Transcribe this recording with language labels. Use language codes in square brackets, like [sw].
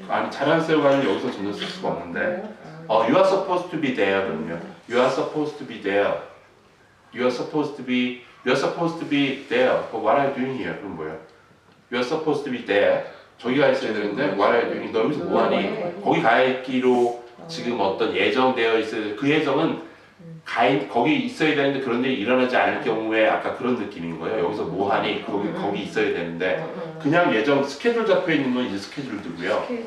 [ko] 아니 잘한 세우가는 여기서 전혀 쓸 수가 없는데 [en] you are supposed to be there [ko] 거든요. [en] You are supposed to be there. You are supposed to be there. But what are you doing here? [ko] 그럼 뭐예요? [en] You are supposed to be there. [ko] 저기 가 있어야 되는데 [en] what are you doing? [ko] 너 여기서 뭐하니? 거기 가 있기로 지금 어떤 예정되어 있어야 돼. 그 예정은 거기 있어야 되는데 그런 일이 일어나지 않을 경우에 아까 그런 느낌인 거예요. 여기서 뭐하니? 거기 있어야 되는데 그냥 예정 스케줄 잡혀 있는 건 이제 스케줄드고요.